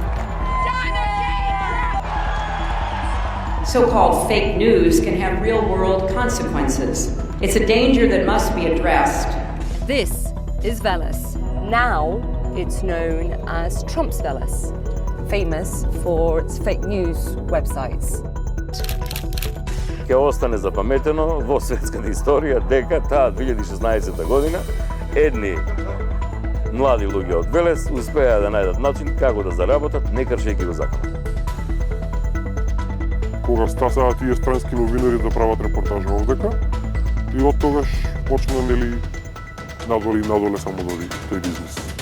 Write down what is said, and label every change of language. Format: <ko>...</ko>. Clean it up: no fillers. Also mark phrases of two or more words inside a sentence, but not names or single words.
<en>So-called fake news can have real-world consequences. It's a danger that must be addressed. This is Veles. Now it's known as Trump's Veles, famous for its fake news websites.</en> <mk>Ќе остане запаметено во светската историја дека таа 2016 година едни млади луѓе од Велес успеа да најдат начин како да заработат не кршејќи го законот. Кога стасаат тие странски новинари да прават репортажа овдека и од тогаш почна надоле само тој бизнес.</mk>